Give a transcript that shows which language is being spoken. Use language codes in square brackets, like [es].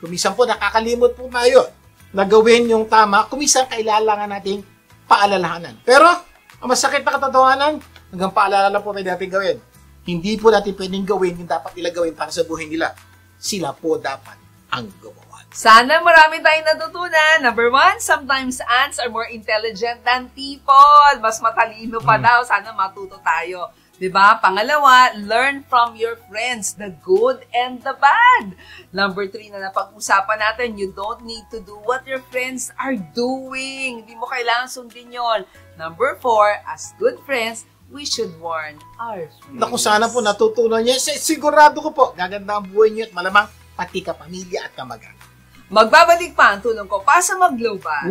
[tl] Kumisan po, nakakalimot po tayo na gawin yung tama. Kumisan, kailangan nating paalalahanan. Pero, ang masakit na katotohanan, hanggang paalala lang po pwede natin gawin. Hindi po natin pwedeng gawin yung dapat nila gawin para sa buhay nila. Sila po dapat ang gumawa. Sana marami tayong natutunan. [en] Number 1, sometimes ants are more intelligent than people. [tl] Mas matalino pa daw. Sana matuto tayo. 'Di ba? [en] Pangalawa, learn from your friends, the good and the bad. Number 3 [tl] na napag-usapan natin, [en] you don't need to do what your friends are doing. [tl] Hindi mo kailangan sundin yon. [en] Number 4, as good friends, we should warn our friends. [tl] Naku, sana po natutunan niya. Sigurado ko po, gaganda ang buhay niyo at malamang pati kapamilya at kamag-anak. Magbabalik pa ang tulong ko para sa mag-global.